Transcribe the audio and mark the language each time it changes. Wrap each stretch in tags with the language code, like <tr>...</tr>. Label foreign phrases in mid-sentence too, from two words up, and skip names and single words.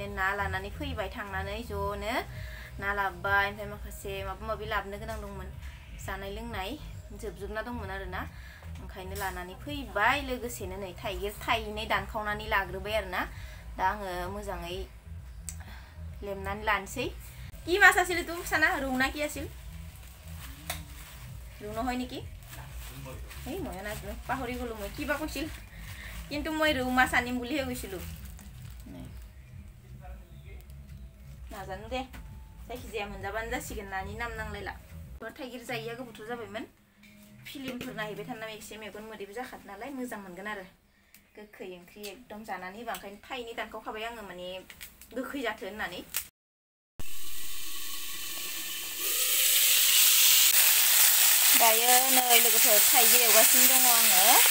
<brx>ना लानानै फैबाय थांनानै ज'नो ना लाबोबाय ओमफ्राय माखासे माबा माबि लाबोनो गोनां दंमोन जानाय लोंनाय जोबजोबना दंमोन आरोना ओंखायनो लानानै फैबाय लोगोसेनो नै थाइगिर थाइनै दानखावनानै लाग्रोबाय आरोना दा आङो मोजाङै लेमनानै लानोसै</brx> <as>কি মাছ আছিল তুমি সানা রৌনা কি আছিল রৌনা হয় নেকি এই মই নাজানো পাহৰি গলো মই কিবা কৈছিল কিন্তু মই ৰৌ মাছ আনিম বুলিহে কৈছিলো নাজানো দে</as> <brx>जायखिजाया मोनजाबानो जासिगोन नानि नाम नांलायला थाइगिर जायैया गोबावथ' जाबायमोन फिल्मफोर नायहैबाय थाना एसे मेगन मोदैबो जाखादो नालाय मोजां मोनगोन आरो गोखै ओंख्रि एकदम जानानै होबा ओंखायनो थाइनै दानखावखाबाय आङो माने गोखै जाथो होननानै दायो नै लोगोफोर थाइगिर एवगासिनो दङ आङो</brx>